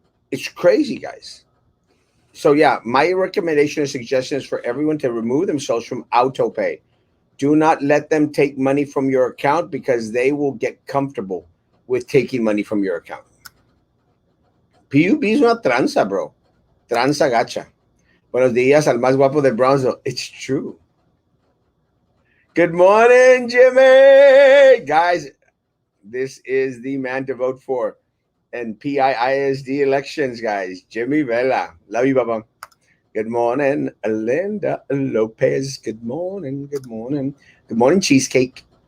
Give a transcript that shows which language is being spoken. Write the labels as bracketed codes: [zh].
[en] It's crazy, guys. So yeah, my recommendation and suggestion is for everyone to remove themselves from auto pay. Do not let them take money from your account, because they will get comfortable with taking money from your account. [es] PUB es una tranza, bro. Tranza gacha. Buenos días al más guapo de Brownsville. [en] It's true. Good morning, Jimmy. Guys, this is the man to vote for in PIISD elections, guys. Jimmy Vela. Love you, Baba. Good morning, Linda Lopez. Good morning. Good morning. Good morning, Cheesecake.